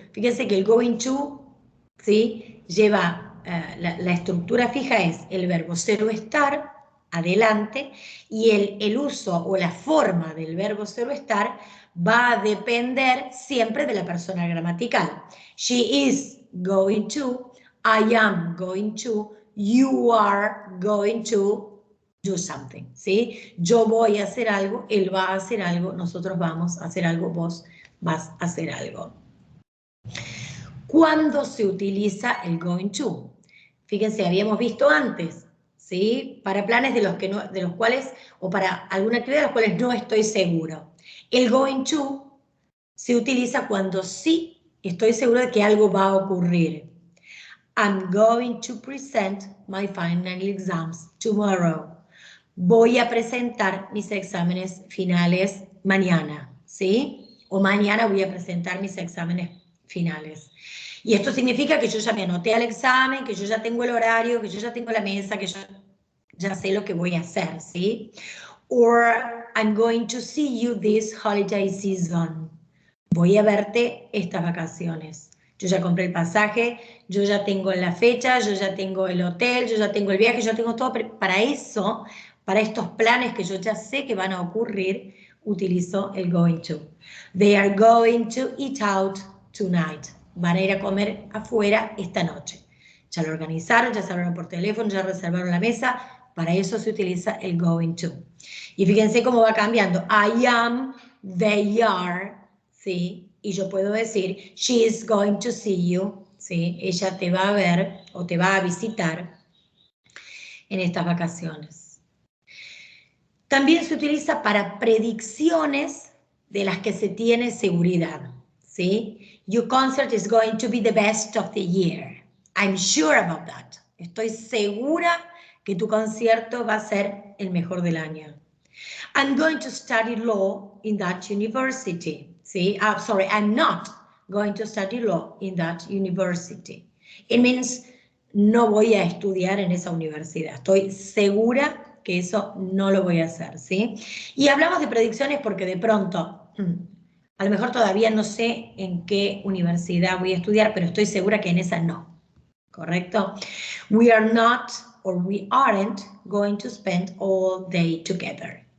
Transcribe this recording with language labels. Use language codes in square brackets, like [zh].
[es] Fíjense que el going to, ¿sí? Lleva, la estructura fija es el verbo ser o estar, adelante, y el uso o la forma del verbo ser o estar va a depender siempre de la persona gramatical. [en] She is going to, I am going to, you are going to do something, ¿sí? [es] Yo voy a hacer algo, él va a hacer algo, nosotros vamos a hacer algo, vos vas a hacer algo. ¿Cuándo se utiliza el going to? Fíjense, habíamos visto antes, ¿sí? Para planes de los cuales, o para alguna actividad de los cuales no estoy seguro. El going to se utiliza cuando sí estoy seguro de que algo va a ocurrir. [en] I'm going to present my final exams tomorrow. [es] Voy a presentar mis exámenes finales mañana, ¿sí? O mañana voy a presentar mis exámenes finales. Y esto significa que yo ya me anoté al examen, que yo ya tengo el horario, que yo ya tengo la mesa, que yo ya sé lo que voy a hacer, ¿sí? [en] Or I'm going to see you this holiday season. [es] Voy a verte estas vacaciones. Yo ya compré el pasaje, yo ya tengo la fecha, yo ya tengo el hotel, yo ya tengo el viaje, yo ya tengo todo. Para eso, para estos planes que yo ya sé que van a ocurrir, utilizo el going to. [en] They are going to eat out tonight. [es] Van a ir a comer afuera esta noche. Ya lo organizaron, ya se hablaron por teléfono, ya reservaron la mesa. Para eso se utiliza el going to. Y fíjense cómo va cambiando. [en] I am, they are, [es] ¿sí? Y yo puedo decir, [en] she is going to see you, ¿sí? [es] Ella te va a ver o te va a visitar en estas vacaciones. También se utiliza para predicciones de las que se tiene seguridad, ¿sí? [en] Your concert is going to be the best of the year. I'm sure about that. [es] Estoy segura que tu concierto va a ser el mejor del año. [en] I'm going to study law in that university. See, sorry, I'm not going to study law in that university. It means [es] no voy a estudiar en esa universidad. Estoy segura que eso no lo voy a hacer, ¿sí? Y hablamos de predicciones porque de pronto, a lo mejor todavía no sé en qué universidad voy a estudiar, pero estoy segura que en esa no. ¿Correcto? [en] We are not, or we aren't, going to spend all day together.